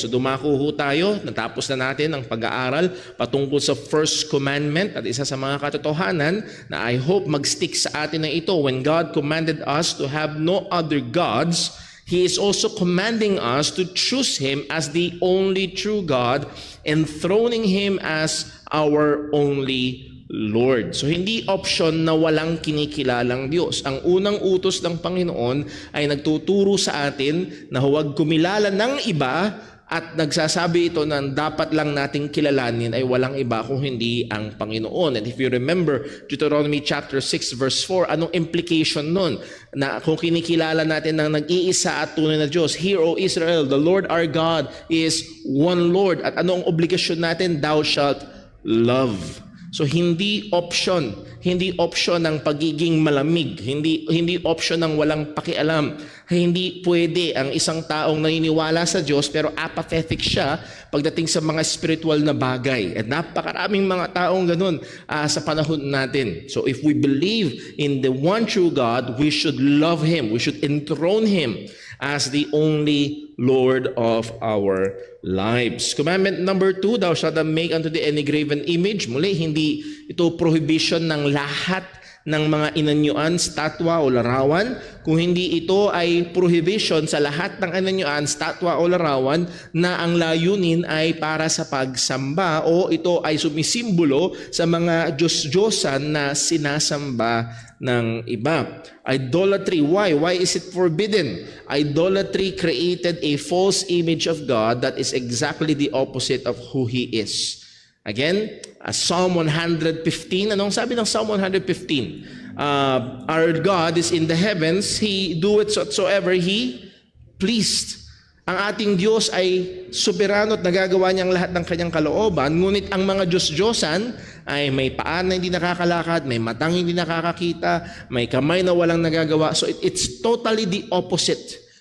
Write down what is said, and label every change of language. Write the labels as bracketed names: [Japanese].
[Filipino] So dumako ho tayo, natapos na natin ang pag-aaral patungkol sa first commandment, at isa sa mga katotohanan na [English] I hope [Filipino] mag-stick sa atin na ito. [English] When God commanded us to have no other gods, He is also commanding us to choose Him as the only true God, enthroning Him as our only Lord. [Filipino] So hindi option na walang kinikilalang Diyos. Ang unang utos ng Panginoon ay nagtuturo sa atin na huwag kumilala ng iba, at nagsasabi ito na dapat lang nating kilalanin ay walang iba kung hindi ang Panginoon. [English] And if you remember Deuteronomy chapter 6 verse 4, [Filipino] anong implication nun? Na kung kinikilala natin ng nag-iisa at tunay na Diyos, [English] "Hear, O Israel, the Lord our God is one Lord." [Filipino] At anong obligasyon natin? [English] Thou shalt love. [Filipino] So hindi option ng pagiging malamig, hindi option ng walang pakialam. Hindi pwede ang isang taong naniniwala sa Diyos pero apathetic siya pagdating sa mga spiritual na bagay. At napakaraming mga taong ganun sa panahon natin. [English] So if we believe in the one true God, we should love Him, we should enthrone Him as the only Lord of our lives. Commandment number 2, thou shalt not make unto thee any graven image. [Filipino] Muli, hindi ito prohibition ng lahat ng mga inanyuan, statwa o larawan, kung hindi ito ay prohibition sa lahat ng inanyuan, statwa o larawan na ang layunin ay para sa pagsamba o ito ay sumisimbolo sa mga Diyos-Diyosan na sinasamba ng iba. [English] Idolatry, why? Why is it forbidden? Idolatry created a false image of God that is exactly the opposite of who He is. Again, Psalm 115, [Filipino] anong sabi ng [English] Psalm 115? Our God is in the heavens, He doeth whatsoever He pleased. [Filipino] Ang ating Diyos ay soberano at nagagawa niyang lahat ng kanyang kalooban, ngunit ang mga Diyos-Diyosan ay may paa na hindi nakakalakad, may matang hindi nakakakita, may kamay na walang nagagawa. [English] So it's totally the opposite.